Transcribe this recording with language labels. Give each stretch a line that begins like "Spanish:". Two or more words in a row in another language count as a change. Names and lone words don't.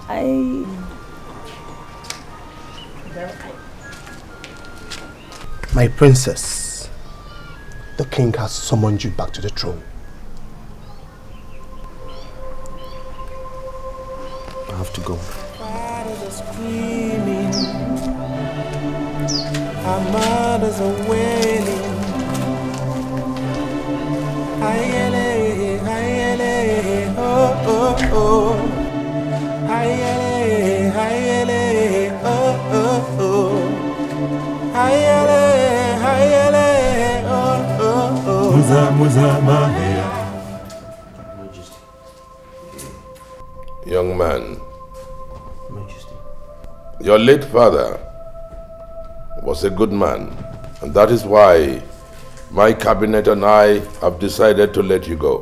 English: My princess, the king has summoned you back to the throne. I have to go. Fathers are screaming, our mothers are wailing. Ayele, ayele, oh, oh, oh. Ayele, ayele, oh, oh, oh. Ayele, ayele, oh, oh, oh. Muza, muza, mahia. Young man, your late father was a good man, and that is why my cabinet and I have decided to let you go.